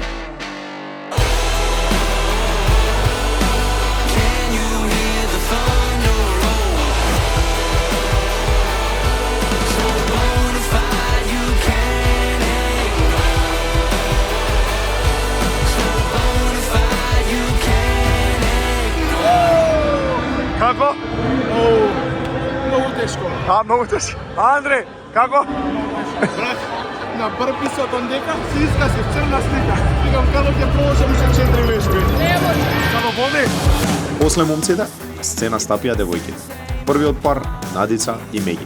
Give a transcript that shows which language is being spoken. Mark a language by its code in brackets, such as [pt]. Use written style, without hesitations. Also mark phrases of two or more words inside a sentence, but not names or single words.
[en] Can you hear the thunder roll? So bonafide you can't ignore. So bonafide you can't ignore. [mk] Како? Многу тешко. Многу тешко. Андре, како? На брписот ондека се искаси црна слика. Викам како ќе продолжам уште 4 вежби. Само води. После момците, на сцена стапија девојки. Првиот пар, Надица и Меги.